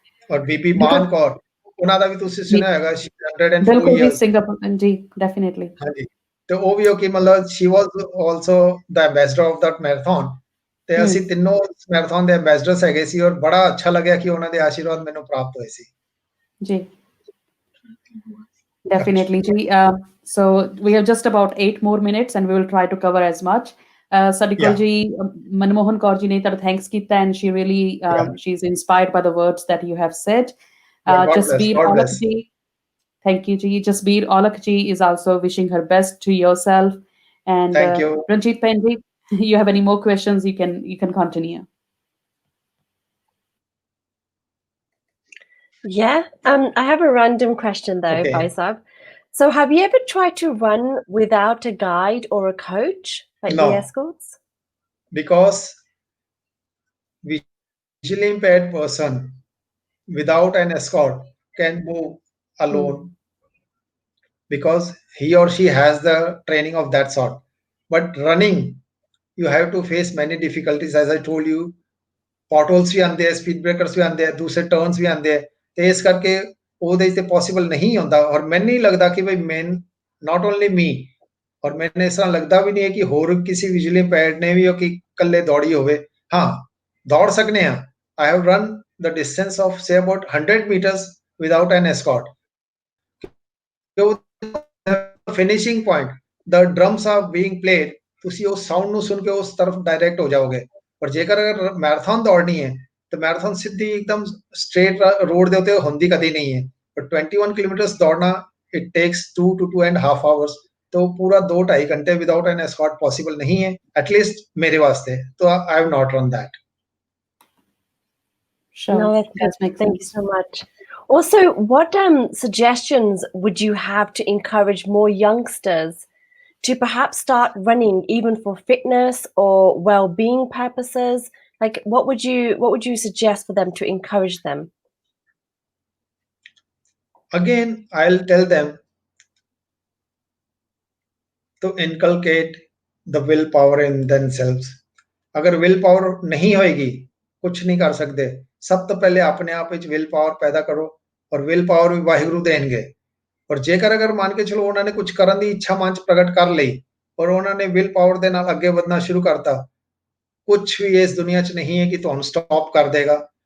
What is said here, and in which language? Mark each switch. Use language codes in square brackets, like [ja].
[pa] ਔਰ ਬੀਬੀ ਮਾਨ ਕੌਰ, ਉਹਨਾਂ ਦਾ ਵੀ ਤੁਸੀਂ ਸੁਣਿਆ ਹੋਵੇਗਾ, 104 ਇਅਰਸ [en] Singapore ਜੀ, definitely [pa] ਹਾਂਜੀ। ਤੇ ਉਹ ਵੀ ਕਿ ਮਤਲਬ [en] she was also the ambassador of that marathon, [pa] ਤੇ ਅਸੀਂ ਤਿੰਨੋਂ ਮੈਰਾਥਨ ਦੇ ਐਂਬੈਸਡਰਸ ਹੈਗੇ ਸੀ ਔਰ ਬੜਾ ਅੱਛਾ ਲੱਗਿਆ ਕਿ ਉਹਨਾਂ ਦੇ ਆਸ਼ੀਰਵਾਦ ਮੈਨੂੰ ਪ੍ਰਾਪਤ ਹੋਏ ਸੀ ਜੀ। [en] Definitely ji, so we have just about 8 more minutes and we will try to cover as much. Sadikul ji, Manmohan Kaur ji [pa] ne tada thanks kita, [en] and she really she's inspired by the words that you have said. Jasbir Aulak ji, thank you ji. Jasbir Aulak ji is also wishing her best to yourself, and thank you. Ranjit Pen ji, you have any more questions, you can continue. Yeah. I have a random question though, Okay. Faisab. So have you ever tried to run without a guide or a coach, like the No, escorts? because visually impaired person without an escort can move Mm. alone because he or she has the training of that sort. But running, you have to face many difficulties. As I told you, potholes [pa] ਵੀ ਆਉਂਦੇ ਆ, speed ਬ੍ਰੇਕਰਸ ਵੀ ਆਉਂਦੇ ਆ, ਦੂਸਰੇ turns ਵੀ ਆਉਂਦੇ ਆ, ਤੇ ਇਸ ਕਰਕੇ ਉਹਦੇ ਤੇ ਪੋਸੀਬਲ ਨਹੀਂ ਹੁੰਦਾ। ਔਰ ਮੈਨੂੰ ਨਹੀਂ ਲੱਗਦਾ ਕਿ ਬਈ [en] not only me, [pa] ਔਰ ਮੈਨੂੰ ਇਸ ਤਰ੍ਹਾਂ ਲੱਗਦਾ ਵੀ ਨਹੀਂ ਹੈ ਕਿ ਹੋਰ ਕਿਸੇ ਵਿਜ਼ੂਅਲੀ ਇੰਪੇਅਰਡ ਨੇ ਵੀ ਉਹ ਕਿ ਇਕੱਲੇ ਦੌੜੀ ਹੋਵੇ। ਹਾਂ, ਦੌੜ ਸਕਨੇ ਆ। [en] I have run the distance of say about 100 meters without an escort. [pa] Finishing point [en] the drums are being played, [pa] ਤੁਸੀਂ ਉਸ ਸਾਊਂਡ ਨੂੰ ਸੁਣ ਕੇ ਉਸ ਤਰਫ ਡਾਇਰੈਕਟ ਹੋ ਜਾਓਗੇ। ਪਰ ਜੇਕਰ ਅਗਰ ਮੈਰਾਥਨ ਦੌੜਨੀ ਹੈ ਤਾਂ ਮੈਰਾਥਨ ਸਿੱਧੀ ਇੱਕਦਮ ਸਟ੍ਰੇਟ ਰੋਡ ਦੇ ਉੱਤੇ ਹੁੰਦੀ ਕਦੀ ਨਹੀਂ ਹੈ। ਪਰ 21 ਕਿਲੋਮੀਟਰਸ ਦੌੜਨਾ [en] it takes 2 to 2.5 hours, [hi] तो पूरा 2-2.5 घंटे [en] without an escort [hi] पॉसिबल नहीं है, एटलीस्ट मेरे वास्ते। [en] तो I have not run that. Sure, No, that's does good. make Thank you sense. so much. Also, what suggestions would you have to encourage more youngsters to perhaps start running, even for fitness or well-being purposes? Like, what would you suggest for them to encourage them? Again, I'll tell them to inculcate the willpower in themselves। [hi] अगर will power नहीं होएगी, कुछ नहीं कर सकते। सब तो पहले अपने आप [pa] ਵਿੱਚ ਵਿਲ ਪਾਵਰ ਪੈਦਾ ਕਰੋ, ਔਰ ਵਿਲ ਪਾਵਰ ਵੀ ਵਾਹਿਗੁਰੂ ਦੇਣਗੇ। ਔਰ ਜੇਕਰ ਅਗਰ ਮੰਨ ਕੇ ਚਲੋ ਉਹਨਾਂ ਨੇ ਕੁਝ ਕਰਨ ਦੀ ਇੱਛਾ ਮਨ 'ਚ ਪ੍ਰਗਟ ਕਰ ਲਈ ਔਰ ਉਹਨਾਂ ਨੇ ਵਿਲ ਪਾਵਰ ਦੇ ਨਾਲ ਅੱਗੇ ਵਧਣਾ ਸ਼ੁਰੂ ਕਰਤਾ, ਕੁਛ ਵੀ ਇਸ ਦੁਨੀਆ 'ਚ ਨਹੀਂ ਹੈ ਕਿ ਤੁਹਾਨੂੰ ਸਟਾਪ ਕਰ ਦੇਗਾ।